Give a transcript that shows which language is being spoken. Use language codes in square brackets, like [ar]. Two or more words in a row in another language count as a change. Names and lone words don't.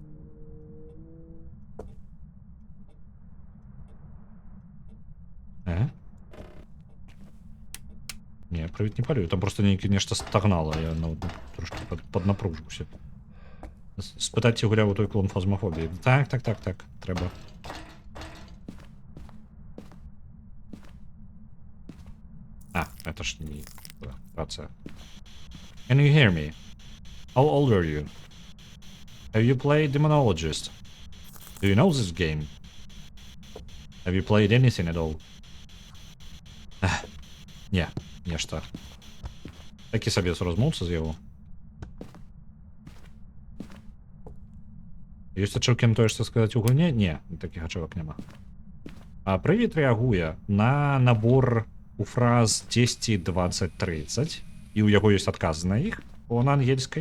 [be] Не, прывід не палюю, там просто нейкі нешта стагнала, я трошки паднапружыўся. Спытаць ці гуляў у той клон Фазмафобіі. Так, трэба. Это ж не рацыя. [en] Can you hear me? How old are you? Have you played Demonologist? Do you know this game? Have you played anything at all? [be] Не, нешта. Такі сабе размоўца з яго. Ёсць ачэўкі на тое, што сказаць у гульне? Не, такіх ачэўак няма. Прывід рэагуе на набор у фраз 10, 20, 30, і ў яго ёсць адказы на іх на ангельскай.